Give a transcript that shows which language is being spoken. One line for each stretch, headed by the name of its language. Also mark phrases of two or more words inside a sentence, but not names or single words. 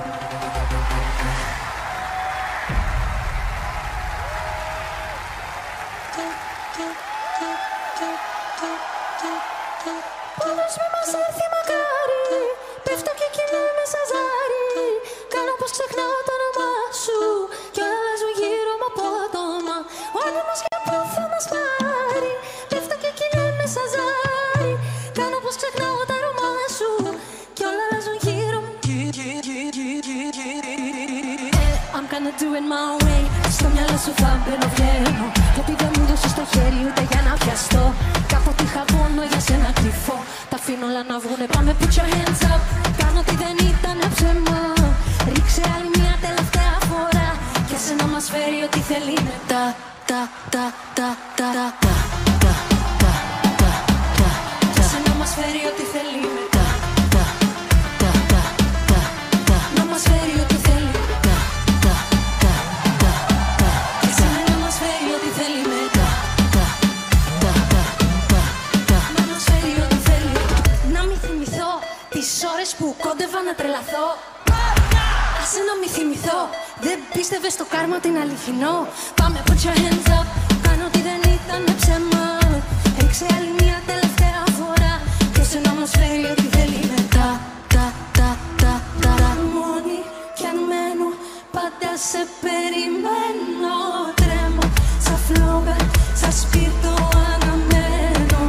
Greek: Πώς μη μας έρθει μακάρι, πέφτω και κινούμαι σαν ζάρι. Κάνω πως ξεχνάω το όνομά σου κι όλα αλλάζουν γύρω μου απότομα. Ο άνεμος για πού θα μας πάρει, πέφτω και κινούμαι σαν ζάρι. Κάνω πως ξεχνάω το όνομά σου κι όλα αλλάζουν γύρω μου.
English: I'm gonna do it my way.
Greek: Στο μυαλό σου θα μπαίνω βγαίνω, γιατί δεν μου δώσεις το χέρι ούτε για να πιαστώ. Κάποτε είχα πόνο για σένα κρυφό, τα αφήνω όλα να βγουνε, πάμε
English: put your hands up.
Greek: Κάνω ότι δεν ήταν ψέμα, ρίξε άλλη μια τελευταία φορά και σε να μας φέρει ό,τι θέλει μετά. Και σε να μας φέρει ό,τι θέλει μετά. Να μας φέρει ό,τι θέλει. Και σε να μας φέρει ό,τι θέλει μετά. Να μας φέρει ό,τι θέλει. Να μην θυμηθώ τις ώρες που κόντευα να τρελαθώ. Άσε να μη θυμηθώ, δεν πίστευες στο κάρμα την αληθινό. Πάμε
English: put your hands up,
Greek: κάνω ότι δεν ήταν ψέμα. Ρίξε άλλη μια τελευταία φορά και σε να μας φέρει ό,τι θέλει μετά. Μόνη κι αν μένω, πάντα σε περιμένω. Τρέμω σαν φλόγα, σαν σπίρτο αναμένω.